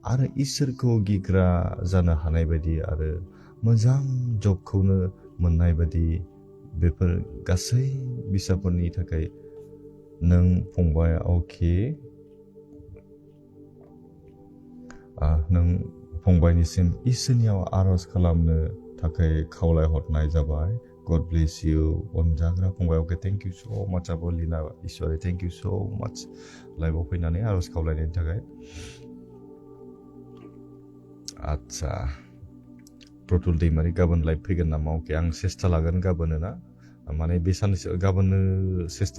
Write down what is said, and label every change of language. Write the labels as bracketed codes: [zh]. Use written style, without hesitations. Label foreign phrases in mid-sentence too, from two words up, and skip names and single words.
[brx] आरो इसोरखौ गिग्रा जानो हानाय बायदि आरो मोजां जबखौनो मोननाय बायदि बेफोर गासै बिसाफोरनि थाखाय नों फंबाय अके नों फंबायनिसिम इसोरनियाव आरज खालामनो थाखाय खावलायहरनाय जाबाय [en] God bless you [brx] अनजाग्रा फंबाय अके [en] thank you so much [brx] आबलिना इसोरे [en] thank you so much [brx] लाइभआव फैनानै आरज खावलायनायनि थाखाय आच्छा प्रतुल दैमारि गाबोन लाइभ फैगोन नामा अके आं सेस्था लागोन गाबोन ना माने बे साननैसो गाबोन सेस्था